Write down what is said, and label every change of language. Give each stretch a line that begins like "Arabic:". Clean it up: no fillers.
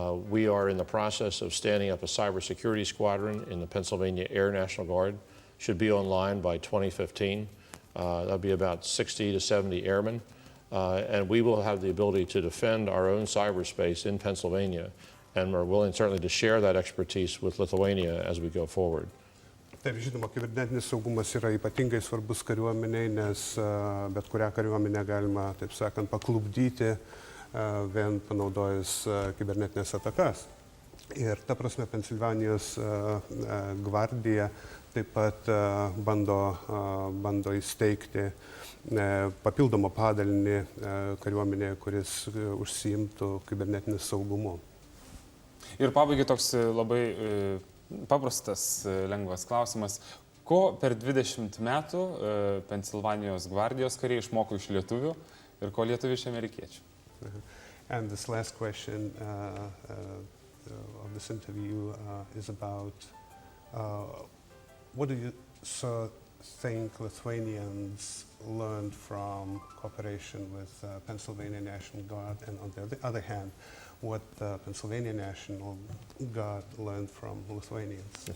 English: We are in the process of standing up a cybersecurity squadron in the Pennsylvania Air National Guard. Should be online by 2015. That'll be about 60 to 70 airmen. And we will have the ability to defend our own cyberspace in Pennsylvania. And we're willing certainly to share that expertise with Lithuania as we go forward.
Lithuanian: Taip, žinoma, kibernetinis saugumas yra ypatingai svarbus kariuomeniai, nes bet kurią kariuomenę galima, taip sakant, paklupdyti vien panaudojus kibernetinės atakas. Ir ta prasme Pensilvanijos gvardija taip pat bando įsteigti papildomą padalinį kariuomenėje, kuris užsiimtų kibernetiniu saugumu. Ir pabaigai toks labai paprastas, lengvas klausimas. Ko per 20 metų Pensilvanijos gvardijos kariai išmoko iš lietuvių ir ko lietuvių iš amerikiečių?
English: And this last question of this interview is about what do you think Lithuanians learned from cooperation with Pennsylvania National Guard, and on the other hand, what the Pennsylvania National Guard learned from Lithuanians?